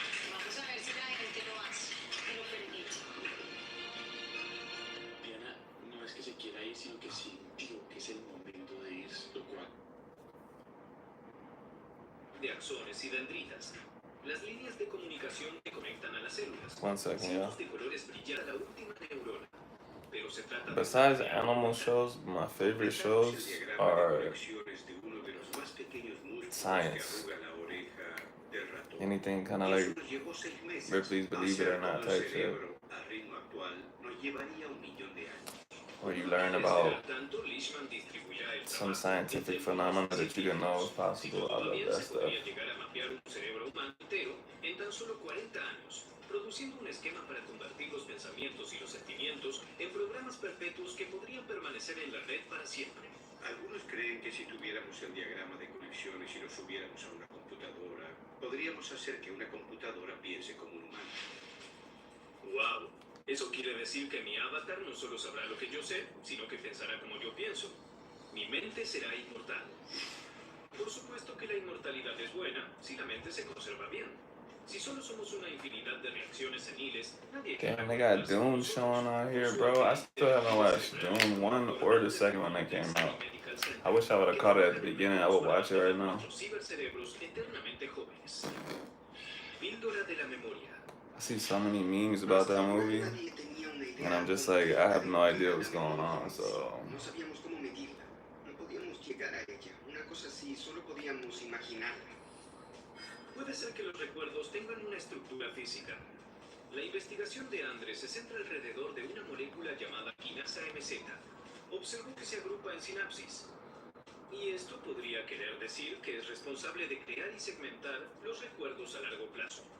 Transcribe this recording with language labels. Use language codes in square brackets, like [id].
[es] Vamos a ver si la gente lo hace, me lo permite. Diana, no es que se quiera ir, sino que sintió que es el momento de irse, lo cual... De axones y dendritas. Las líneas de comunicación que conectan a las células. [en] 1 second, yeah. [es] De colores brillan la última neurona. Pero se trata [en] Besides animal shows, my favorite shows are science. Anything kind of like Ripley's Believe It or Not type shit, where you learn about some scientific phenomena that you didn't know was possible. I love that stuff. [es] En tan solo 40 años, produciendo un esquema para convertir los pensamientos y los sentimientos en programas perpetuos que podrían permanecer en la red para siempre. Algunos creen que si tuviéramos el diagrama de conexiones y lo subiéramos a una computadora, podríamos hacer que una computadora piense como un humano. ¡Wow! Eso quiere decir que mi avatar no solo sabrá lo que yo sé, sino que pensará como yo pienso. Mi mente será inmortal. Por supuesto que la inmortalidad es buena si la mente se conserva bien. Si solo somos una infinidad de reacciones seniles, nadie... [en] Damn, they got Dune showing out here, bro. I still haven't watched Dune 1 or the second one that came out. I wish I would have caught it at the beginning. I would watch it right now. I see so many memes about that movie, and I'm just like, I have no idea what's going on, so... [es] No sabíamos cómo medirla. No podíamos llegar a ella. Una cosa así, solo podíamos imaginarla. Puede ser que los recuerdos tengan una estructura física. La investigación de Andrés se centra alrededor de una molécula llamada quinasa MZ. Observó que se agrupa en sinapsis. Y esto podría querer decir que es responsable de crear y segmentar los recuerdos a largo plazo.